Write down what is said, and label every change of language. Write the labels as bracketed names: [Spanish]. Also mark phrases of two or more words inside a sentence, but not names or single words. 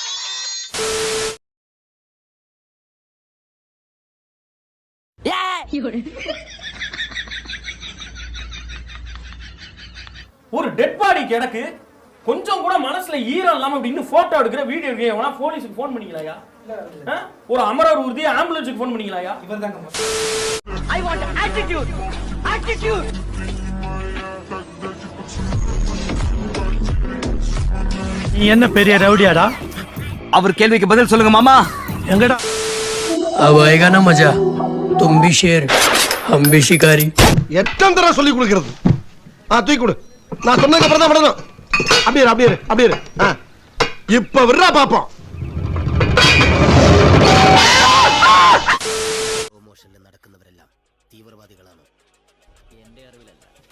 [Tamil] ஒரு டெட் பாடி கிடக்கு, கொஞ்சம் கூட மனசுல ஈரம் இல்லாம அப்படின்னு போட்டோ எடுக்கிற வீடியோ எடுக்க போலீஸுக்கு போன் பண்ணீங்களாயா? ஒரு அமரர் ஊர்தி ஆம்புலன்ஸுக்கு போன் பண்ணீங்களாயா? [English] I want attitude. Attitude. [Tamil] நீ என்ன பெரிய ரவுடியாடா? அவர் கேள்விக்கு பதில் சொல்லுங்க மாமா. எங்கடா? [Hindi] अब आएगा ना मजा, तुम भी शेर हम भी शिकारी. [Tamil] எத்தனை தடவை சொல்லி கொடுக்கிறது? தூக்கி கொடு. நான் சொன்னதுக்கு அப்புறம் தான் விடணும். அப்படியே இப்ப விடுறா பாப்போம். [Malayalam] നടക്കുന്നവരെല്ലാം തീവ്രവാദികളാണ് എന്റെ അറിവിലല്ല.